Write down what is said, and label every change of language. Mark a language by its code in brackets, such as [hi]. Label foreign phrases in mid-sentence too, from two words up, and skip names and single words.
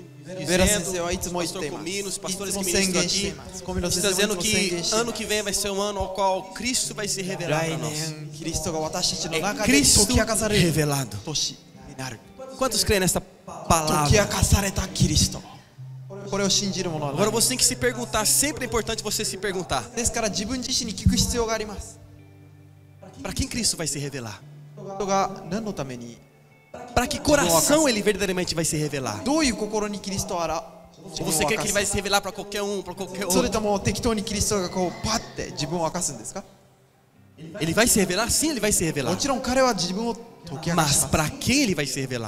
[ja] ベラ先生 [pt] dizendo, [ja] はいつも言っ [pt] pastor [ja] ています [pt] Comino, os [ja] い [pt] pastores [ja] つも [pt] que [ja] 宣 [pt] ministram [ja] 言してい [pt] aqui, [ja] ます小見 [pt] está [ja] 先生も [pt] dizendo [ja] いつも宣言 [pt] que [ja] してい [pt] ano [ja] ま [pt] que [ja] す [pt] vem vai ser um ano ao qual Cristo vai se revelar [ja] 来 [pt] para nós. [ja] 年キリストが私たちの中 [pt] É [ja] で [pt] Cristo [ja] 解き明かされる [pt] revelado. [ja] 年になる [pt] Quantos creem nessa [ja] 解き明 [pt] palavra? [ja] かされたキリストこれを信じる者は [pt] Agora [ja] 何 [pt] você tem que se perguntar, sempre é importante você se perguntar, [ja] ですから自分自身に聞く必要があります [pt] para quem Cristo vai se revelar? [ja] 人が何のために [pt] Para que coração ele verdadeiramente vai se revelar? [ja] どういう心にキリストを [pt] Ou você quer que ele vai se revelar para qualquer um, para qualquer [ja] それ [pt] outro? [ja] とも適当にキリストがこうパッて自分を明かすんですか？ [pt] Ele vai se revelar? Sim, ele vai se [ja] も [pt] revelar. [ja] ちろん彼は自分を解き明かし [pt] Mas [ja] ま [pt] para quem ele vai se revelar?